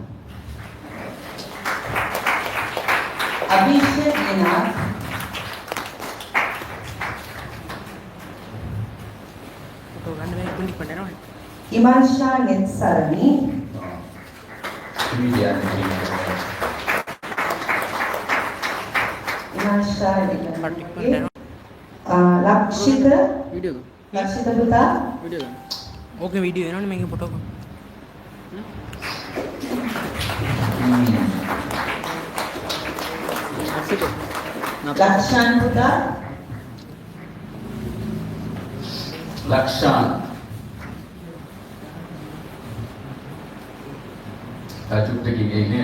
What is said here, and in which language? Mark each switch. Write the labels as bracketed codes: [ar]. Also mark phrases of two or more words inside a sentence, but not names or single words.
[si] අභිෂේක් නිනාත් ඉමාන්ෂා නෙත්සරණි ඉමාන්ෂා ලක්ෂිත ලක්ෂිත පුතා [hi] ओके वीडियो है ना मैं फोटो को [si] ලක්ෂාන් පුතා ලක්ෂාන් අජුත් එකේ නේ